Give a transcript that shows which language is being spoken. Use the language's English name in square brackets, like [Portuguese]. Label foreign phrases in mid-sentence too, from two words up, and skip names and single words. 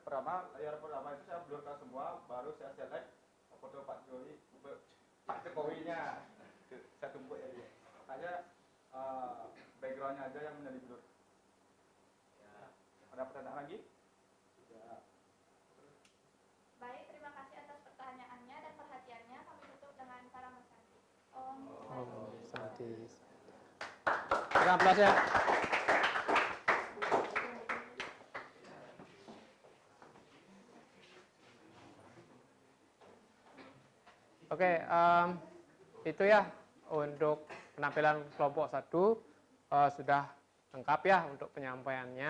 [Indonesian] Layar pertama itu saya blurkan semua, baru saya select foto Pak Jokowinya. Saya tumpuk ya dia. Makanya backgroundnya aja yang menjadi blur. Ya. Ada pertanyaan lagi? Ya. Baik, terima kasih atas pertanyaannya dan perhatiannya. Kami tutup dengan salam bersanti. Om Santi. Berikan aplaus ya. Oke, itu ya untuk penampilan kelompok 1 sudah lengkap ya untuk penyampaiannya.